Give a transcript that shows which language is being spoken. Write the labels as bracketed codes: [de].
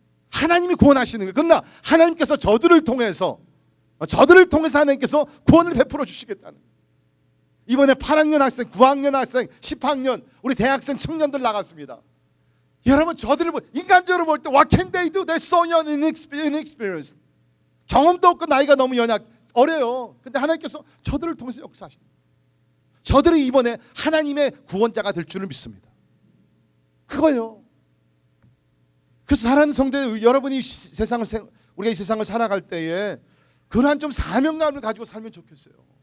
[ko] 하나님이 구원하시는 거예요. 그러나 하나님께서 저들을 통해서 하나님께서 구원을 베풀어 주시겠다는 거예요. 이번에 8학년 학생, 9학년 학생, 10학년 우리 대학생 청년들 나갔습니다. 여러분 저들을 인간적으로 볼 때 [en] What can they do? They're so young and inexperienced. [ko] 경험도 없고 나이가 너무 어려요. 근데 하나님께서 저들을 통해서 역사하신다. 저들이 이번에 하나님의 구원자가 될 줄을 믿습니다. 그거요. 그래서 사랑하는 성도 여러분이 우리가 이 세상을 살아갈 때에 그러한 좀 사명감을 가지고 살면 좋겠어요.